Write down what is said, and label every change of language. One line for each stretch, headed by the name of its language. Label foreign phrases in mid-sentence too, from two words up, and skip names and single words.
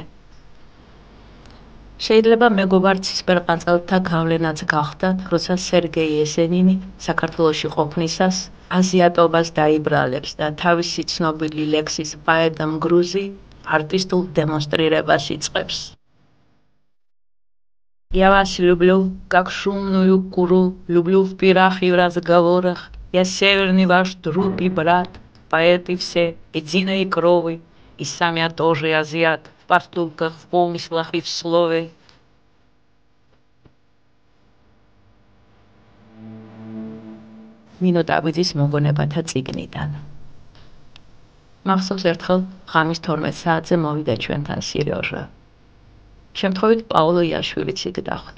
Georgian: შეიძლება მეგობარ ცისფერყანწელთა გავლენაც გახდათ, როცა სერგეი ესენინი საქართველოში ყოფნისას აზიატობას დაიბრალებს და თავისი ცნობილი ლექსის „პაეტ-მგრუზი“ არტისტულ დემონსტრირებას იწყებს.
Russian: Я вас люблю, как шумную куру, люблю в пирах и в разговорах. Я северный ваш друг и брат, поэты все, единой крови, и сам я тоже азиат, в поступках, в помыслах и в слове.
Georgian: ნინო ტაბიძის მოგონებათა წიგნიდან. მახსოვს ერთხელ ღამის 12 საათზე მოვიდა ჩვენთან სირიოჟა. შემთხვევით პაოლო იაშვილიც იქ დახვდა.